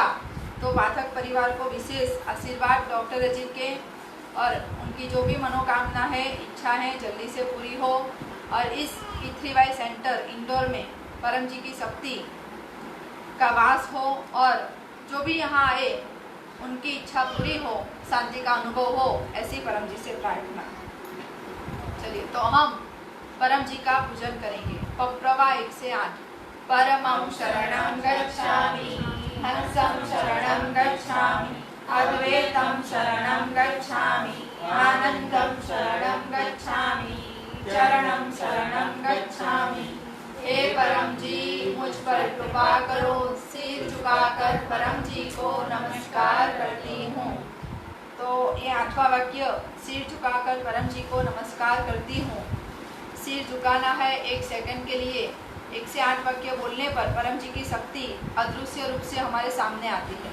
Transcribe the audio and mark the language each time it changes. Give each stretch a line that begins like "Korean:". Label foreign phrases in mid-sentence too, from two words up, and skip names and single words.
Hindi: तो पाठक परिवार को विशेष आशीर्वाद डॉक्टर अजीत के और उनकी जो भी मनोकामना है, इच्छा है, जल्दी से पूरी हो और इस P3Y सेंटर इंदौर में परम जी की शक्ति का वास हो और जो भी यहाँ आए उनकी इच्छा पूरी हो, शांति का अनुभव हो, ऐसी परम जी से प्रार्थना। चलिए, तो हम परम जी का पूजन करेंगे। पप्रवा 1 से 8।
Pali: परमं शरणं गच्छामि, हंसं शरणं गच्छामि, अद्वैतं शरणं गच्छामि, आनंदं शरणं गच्छामि, चरणं शरणं गच्छामि।
Hindi: हे परम जी मुझ पर कृपा करो। सिर झुकाकर परम जी को नमस्कार करती हूँ। तो ये 8वां वाक्य, सिर झुकाकर परम जी को नमस्कार करती हूँ। सिर झुकाना है 1 सेकंड के लिए। 1 से 8 वाक्य बोलने पर परम जी की शक्ति अदृश्य रूप से हमारे सामने आती है।